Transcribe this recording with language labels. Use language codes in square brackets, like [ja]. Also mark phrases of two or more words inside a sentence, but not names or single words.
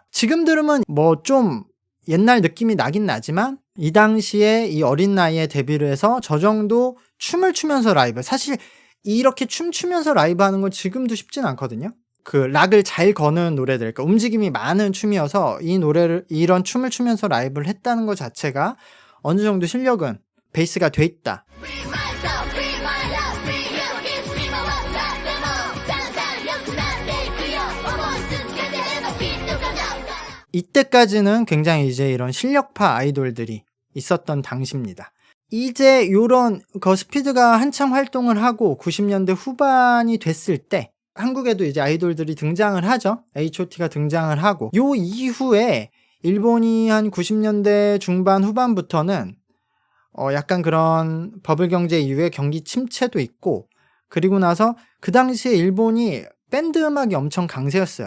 [ko] 지금 들으면 뭐 좀 옛날 느낌이 나긴 나지만, 이 당시에 이 어린 나이에 데뷔를 해서 저 정도 춤을 추면서 라이브, 사실 이렇게 춤추면서 라이브 하는 건 지금도 쉽진 않거든요. 그 락을 잘 거는 노래들, 그러니까 움직임이 많은 춤이어서 이 노래를, 이런 춤을 추면서 라이브를 했다는 것 자체가 어느 정도 실력은 베이스가 돼 있다. [en] Free myself, free my love, free you, kiss me, my love, love them all [ja] だんだん良くなっていくよ思い続けてればきっと叶う [ko] 이때까지는 굉장히 이제 이런 실력파 아이돌들이 있었던 당시입니다. 이제 요런 스피드가 한창 활동을 하고 90년대 후반이 됐을 때 한국에도 이제 아이돌들이 등장을 하죠. H.O.T가 등장을 하고, 요 이후에 일본이 한 90년대 중반 후반부터는 약간 그런 버블 경제 이후에 경기 침체도 있고, 그리고 나서 그 당시에 일본이 밴드 음악이 엄청 강세였어요.